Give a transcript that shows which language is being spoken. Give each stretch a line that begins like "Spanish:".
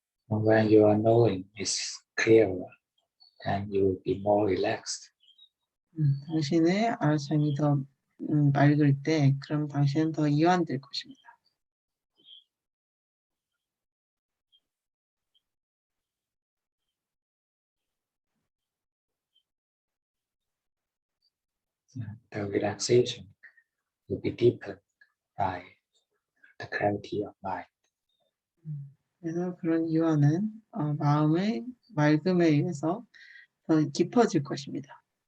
English: And when your knowing is clearer, then you will be more relaxed.
Korean: 당신의 알아차림이 더 맑을 때 그럼 당신은 더 이완될 것입니다.
English: The relaxation will be deepened by the clarity of mind.
Korean: 그래서 그런 이완은 마음의 맑음에 의해서 더 깊어질 것입니다.